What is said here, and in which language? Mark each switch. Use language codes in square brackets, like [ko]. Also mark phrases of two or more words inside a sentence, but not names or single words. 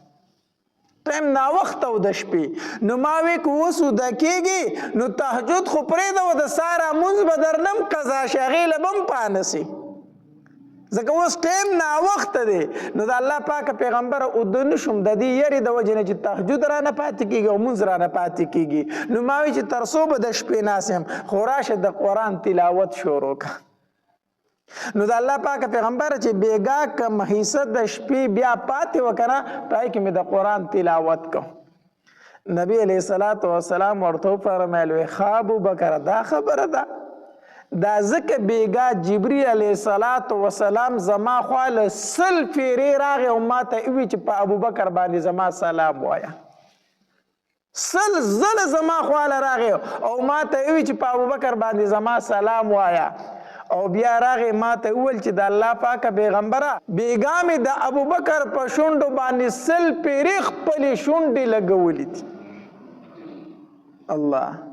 [ps] او د شپې نو ما وی که اوس وده کېږي نو تهجد خو پرېږده و د ساره مونځ به درنم قضا شي هغې له به هم پانسي ځکه اوس ټایم ناوخته دی نو د الله پاک پیغمبر اوده نه شوم د دې یرې د وجې نه چې تهجد رانه پاتې کېږي او مونځ رانه پاتې کېږي نو ما وی چې تر څو به د شپې ناست یم خو راشه د قرآن تلاوت شروع کړه نو د الله پاک پیغمبر چې بیګا کم حصه د شپې بیا پاتې وکړه پای کې مې د قرآن تلاوت کو نبی [ar] علیہ الصلوۃ والسلام [ps] ورته فرمایل ابو بکر دا خبره ده دا ځکه بیګا جبرئیل [ar] علیہ الصلوۃ والسلام [ps] زما خواله سل پیری راغی او ما ته وی چې په ابو بکر باندې زما سلام وایا سل زل زما خواله راغی او ما ته وی چې په ابو بکر باندې زما سلام وایا او بیا راغی ما ته ویل چې د الله پاک پیغمبره بیګا مې د ابو بکر په شونډو باندې سل پیری خپلې شونډې لګولې دي الله